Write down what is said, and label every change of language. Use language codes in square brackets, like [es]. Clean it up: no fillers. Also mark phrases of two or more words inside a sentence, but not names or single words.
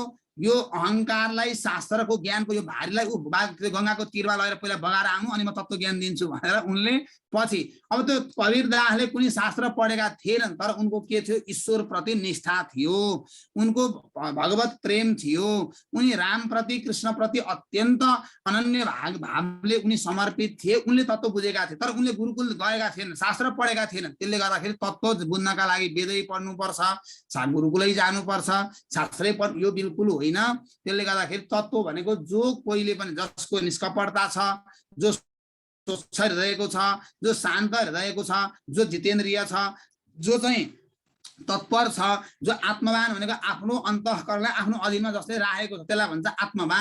[ne] यो अहङ्कारलाई, शास्त्रको ज्ञानको यो भारीलाई गङ्गाको तीरमा लगेर पहिला बगाएर आउनु अनि म तत्त्व ज्ञान दिन्छु भनेर उनले पछि, अब त्यो कवीरदासले कुनै शास्त्र पढेका थिएनन् तर उनको के थियो, ईश्वर प्रति निष्ठा थियो, उनको भगवत प्रेम थियो, उनी राम प्रति कृष्ण प्रति अत्यन्त अनन्य भावले उनी समर्पित थिए। उनले तत्त्व बुझेका थिए तर उनले गुरुकुल गएका थिएनन्, शास्त्र पढेका थिएनन्। त्यसले गर्दाखेरि तत्त्व बुझ्नका लागि वेदै पढ्नुपर्छ, गुरुकुलै जानुपर्छ, शास्त्रै यो बिल्कुल होइन। त्यसले गर्दाखेरि तत्त्व भनेको जो कोहीले पनि, जसको निष्कपटता छ, जो स्वच्छ हृदयको छ, जो शान्त हृदयको छ, जो जितेन्द्रिय छ, जो चाहिँ तत्पर छ, जो आत्मवान भनेको आफ्नो अन्तःकरणलाई आफ्नो अधीनमा जसले राखेको छ त्यसलाई भन्छ आत्मवान।